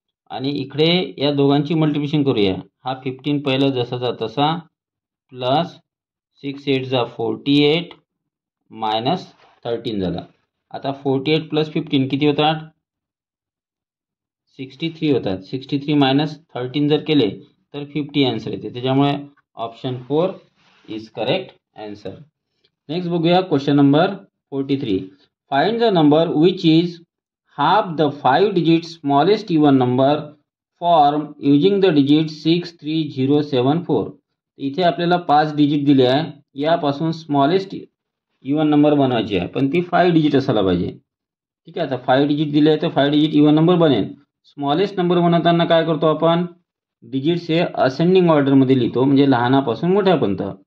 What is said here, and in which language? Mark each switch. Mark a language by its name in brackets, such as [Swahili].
[Marathi] आणि इकडे या दोघांची मल्टिप्लिकेशन करूया. हा 15 पहिलं जसाचा तसा प्लस 6 8 जा 48 मायनस 13 झाला. आता 48 + 15 किती होतात, 63 होतात. 63 - 13 जर केले तर 50 आन्सर येते. त्याच्यामुळे [English] Option 4 is correct answer. [Marathi] Next बघूया question number 43. [English] Find the number which is half the 5 digit smallest even number form using the digit 63074. [Marathi] इथे आपल्याला 5 डिजिट दिले आहे. यापासून स्मॉलेस्ट इवन नंबर बनवायची आहे, पण ती 5 डिजिट असायला पाहिजे. ठीक आहे. आता 5 डिजिट दिले आहे तर 5 डिजिट इवन नंबर बनेल. स्मॉलेस्ट नंबर बनवताना काय करतो आपण, डिजिट्स हे असेंडिंग ऑर्डरमध्ये लिहितो, म्हणजे लहानापासून मोठ्यापर्यंत.